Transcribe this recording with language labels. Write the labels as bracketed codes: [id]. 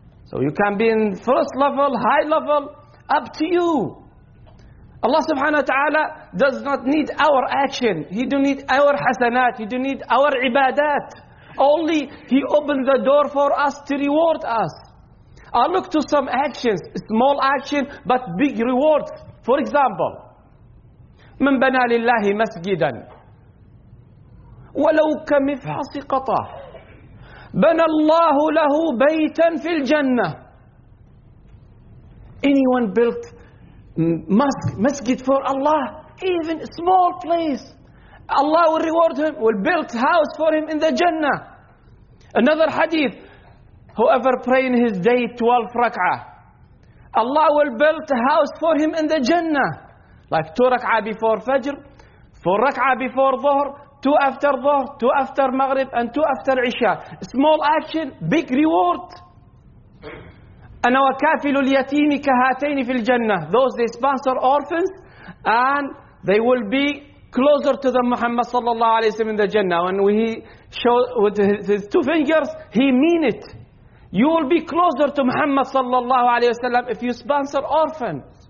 [en] So you can be in first level, high level, up to you. Allah subhanahu wa ta'ala does not need our action. He don't need our hasanat. He don't need our ibadat. Only He opened the door for us to reward us. I look to some actions, small action, but big rewards. For example, [ar] من بنى لله مسجدا ولو كمفحص قطاه بنى الله له بيتا في الجنة. [en] Anyone built masjid for Allah, even a small place, Allah will reward him, will build house for him in the Jannah. Another hadith: whoever pray in his day 12 rak'ah, Allah will build a house for him in the Jannah. Like 2 rak'ah before Fajr, 4 rak'ah before Dhuhr, 2 after Dhuhr, 2 after Maghrib, and 2 after Isha. Small action, big reward. [ar] أنا وكافل اليتيم كهاتين في الجنة. [en] Those they sponsor orphans and they will be closer to the Muhammad صلى الله عليه وسلم in the Jannah. When he showed with his 2 fingers, he mean it. You will be closer to Muhammad صلى الله عليه وسلم if you sponsor orphans.